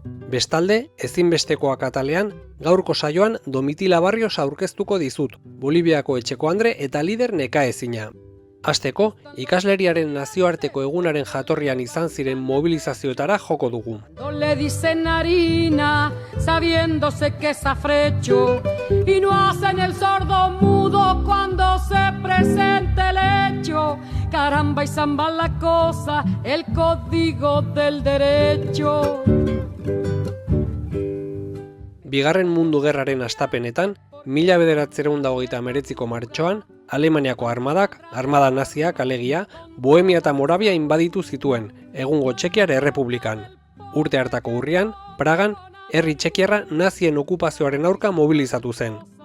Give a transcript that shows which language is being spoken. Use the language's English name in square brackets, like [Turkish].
[Basque] Bestalde, ezinbestekoak atalean, gaurko saioan Domitila Barrios aurkeztuko dizut, Boliviako etxeko andre eta lider nekaezina. Hasteko, ikasleriaren nazioarteko egunaren jatorrian izan ziren mobilizazioetara joko dugu. [Spanish] Le dicen harina, sabiéndose que es afrecho, y no hacen el sordo mudo cuando se presente el hecho. Caramba y zamba la cosa, el código del derecho. [Basque] Bigarren Mundu Gerraren hastapenetan, 1939ko martxoan, Alemaniako armadak, armada naziak alegia, Bohemia eta Moravia inbaditu zituen, egungo Txekiar Errepublikan. Urte hartako urrian, Pragan, herri txekiarra nazien okupazioaren aurka mobilizatu zen.